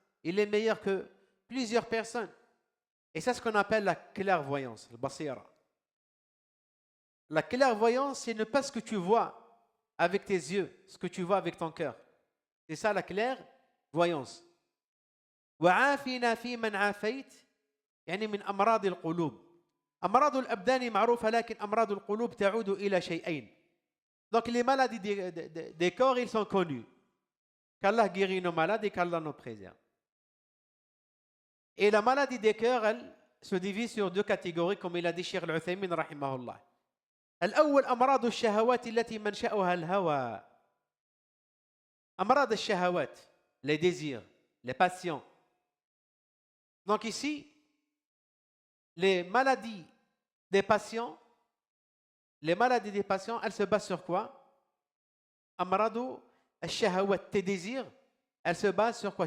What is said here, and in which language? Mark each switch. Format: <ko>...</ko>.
<fr>Il est meilleur que plusieurs personnes. Et c'est ce qu'on appelle la clairvoyance, le basira. La clairvoyance, c'est ne pas ce que tu vois avec tes yeux, ce que tu vois avec ton cœur. C'est ça la clairvoyance.</fr> <ar>وعافنا في من عافيت يعني من أمراض القلوب. أمراض الأبدان معروفة لكن أمراض القلوب تعود إلى شيئين.</ar> <fr>Donc les maladies des corps, ils sont connus. Qu'Allah guérit nos malades et qu'Allah nous préserve. Et la maladie des cœurs, elle se divise sur deux catégories, comme il a dit Cheikh Al-Uthaymin, rahimahullah.</fr> <ar>الأول أمراض الشهوات التي منشأها الهوى. أمراض الشهوات,</ar> <fr>les désirs, les passions. Donc ici, les maladies des passions, elles se basent sur quoi?</fr> <ar>Amradu al-shahawat,</ar> <fr>tes désirs, elles se basent sur quoi?</fr>